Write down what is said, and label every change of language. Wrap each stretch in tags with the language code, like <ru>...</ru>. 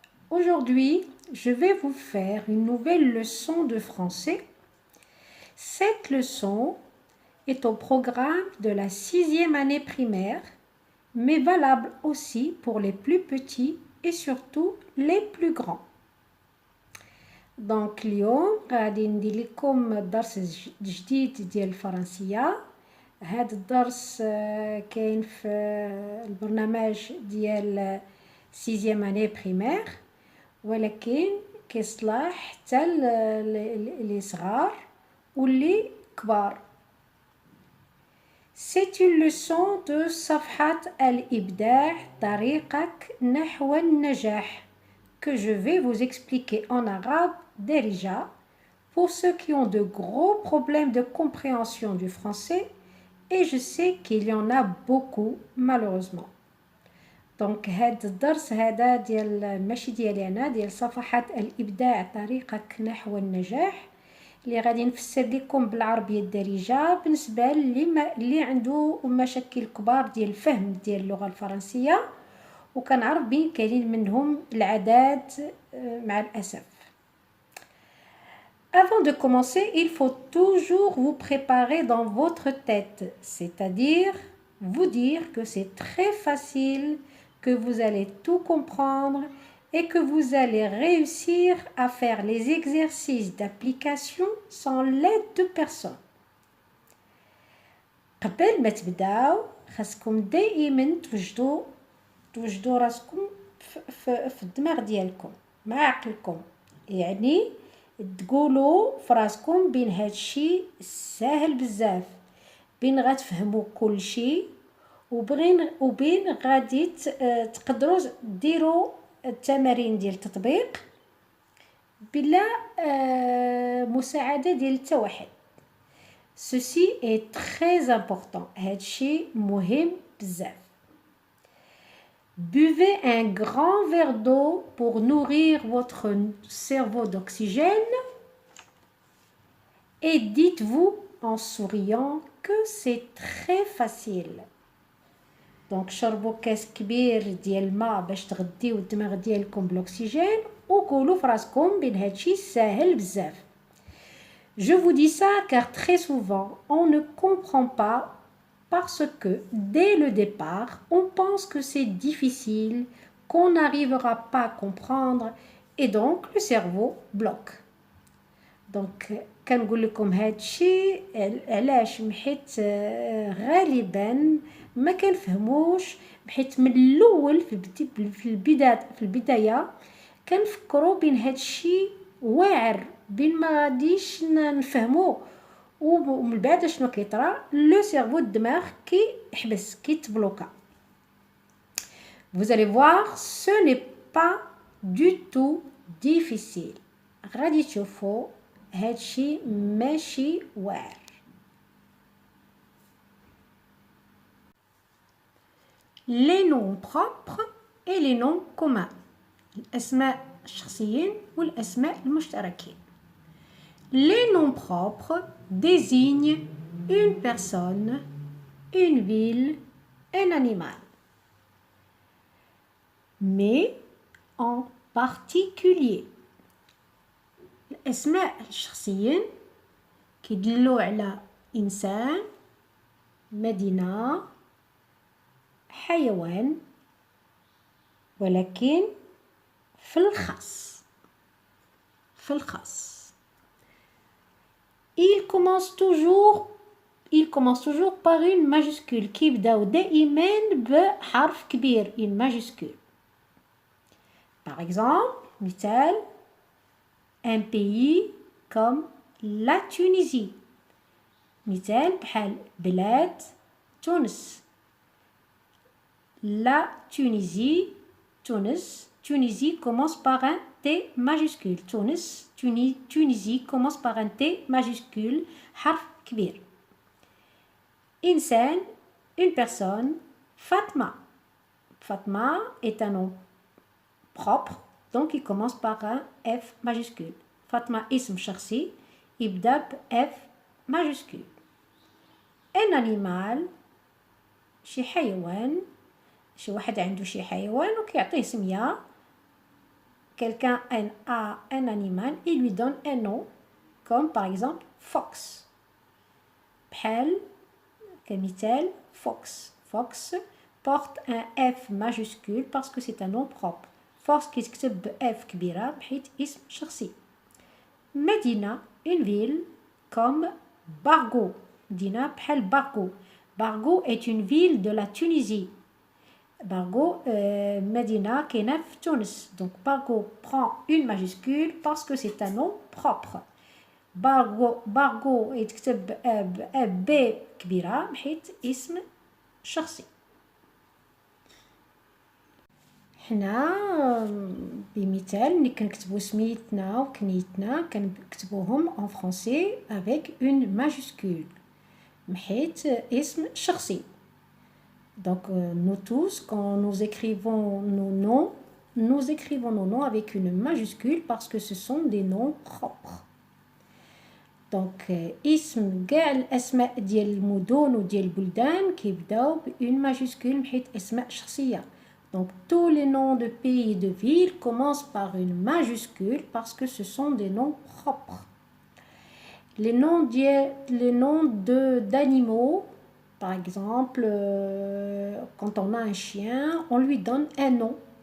<fr>Aujourd'hui, je vais vous faire une nouvelle leçon de français. Cette leçon est au programme de la 6e année primaire, mais valable aussi pour les plus petits et surtout les plus grands.</fr> <ar>Donc اليوم غادي ندير لكم درس جديد ديال الفرنسية. هذا الدرس كاين في البرنامج ديال</ar> <fr>6e année primaire</fr> <ar>ولكن كيصلح حتى اللي صغار واللي كبار.</ar> <fr>C'est une leçon de</fr> <ar>صفحة الإبداع طريقك نحو النجاح</ar> <fr>que je vais vous expliquer en arabe déjà pour ceux qui ont de gros problèmes de compréhension du français et je sais qu'il y en a beaucoup malheureusement.</fr> <ar>دونك هاد الدرس هذا ديال ماشي ديالي انا ديال صفحات الابداع طريقك نحو النجاح اللي غادي نفسر لكم بالعربيه الدارجه بالنسبه اللي عنده مشاكل كبار ديال الفهم ديال اللغه الفرنسيه وكنعرف بين كاينين منهم العادات مع الاسف.</ar> <fr>Avant de commencer, il faut toujours vous préparer dans votre tête, c'est-à-dire vous dire que c'est très facile, que vous allez tout comprendre et que vous allez réussir à faire les exercices d'application sans l'aide de personne.</fr> <ar>قبل ما تبداو خاصكم دائما توجدوا راسكم في الدماغ ديالكم مع عقلكم، يعني تقولوا فراسكم بين هادشي ساهل بزاف، بين غتفهموا كل شيء وبين غادي تقدروا ديروا التمارين ديال التطبيق بلا مساعدة ديال حتى واحد.</ar> <fr>Ceci est très important.</fr> <ar>هادشي مهم بزاف.</ar> <fr>Buvez un grand verre d'eau pour nourrir votre cerveau d'oxygène et dites-vous en souriant que c'est très facile.</fr> <ar>دونك شربوا كاس كبير ديال الماء باش تغديو الدماغ ديالكم بالاكسجين وقولوا فراسكم بين هادشي ساهل بزاف.</ar> <fr>Je vous dis ça car très souvent on ne comprend pas parce que dès le départ on pense que c'est difficile, qu'on n'arrivera pas à comprendre et donc le cerveau bloque.</fr> <ar>Donc كنقول لكم هادشي علاش حيت غالبا ما كنفهموش بحيث من الاول في البدايه كنفكروا بين هادشي واعر بين ما غاديش نفهمو ومن بعد شنو كيطرا لو سيرفو الدماغ كيحبس كيتبلوكا.</ar> <fr>Vous allez voir, ce n'est pas du tout difficile.</fr> <ar>غادي تشوفوا هادشي ماشي واعر.</ar> <fr>Les noms propres et les noms communs.</fr> <ar>الأسماء الشخصيين والأسماء المشتركين.</ar> <fr>Les noms propres désignent une personne, une ville, un animal. Mais en particulier</fr> <ar>الأسماء الشخصيين كيدلوا على إنسان، مدينة، حيوان، ولكن في الخاص.</ar> <fr>Il commence toujours par une majuscule</fr> <ar>كيبداو دائما بحرف كبير</ar> <fr>une majuscule. Par exemple, مثال un pays comme la Tunisie.</fr> <ar>مثال بحال بلاد تونس. La Tunisie, Tunis.</ar> <fr>Tunisie commence par un T majuscule. Tunisie commence par un T majuscule.</fr> <ar>حرف كبير.</ar> <fr>إنسان, une personne. Fatma. Fatma est un nom propre, donc il commence par un F majuscule.</fr> <ar>Fatma اسم شخصي يبدأ ب</ar> <fr>F majuscule. Un animal,</fr> <ar>شي حيوان. شي واحد عنده شي حيوان وكيعطيه سمية.</ar> <fr>Quelqu'un a un animal, il lui donne un nom, comme par exemple fox.</fr> <ar>بحال كمثال fox.</ar> <fr>Fox porte un F majuscule parce que c'est un nom propre.</fr> <ar>Fox كيتكتب ب F كبيرة بحيث اسم شخصي.</ar> <fr>Medina, une ville comme Bargo. Medina بحال Bargo. Bargo est une ville de la Tunisie.</fr> <ar>Bargo, Medina كاينة في تونس.</ar> <fr>Donc Bargo prend une majuscule parce que c'est un nom propre.</fr> <ar>Bargo يتكتب ب كبيرة بحيث اسم شخصي. حنا بمثال ملي كنكتبو سميتنا وكنيتنا كنكتبوهم</ar> <fr>en français avec une majuscule</fr> <ar>بحيث اسم شخصي.</ar> <fr>Donc nous tous quand nous écrivons nos noms avec une majuscule parce que ce sont des noms propres.</fr> <ar>Donc اسم كاع الاسماء ديال المدن وديال البلدان كيبداو ب</ar> <fr>une majuscule</fr> <ar>بحيث اسماء شخصيه.</ar> <fr>Donc tous les noms de pays et de villes commencent par une majuscule parce que ce sont des noms propres. Les noms d'animaux, par exemple, quand on a un chien, on lui donne un nom.</fr>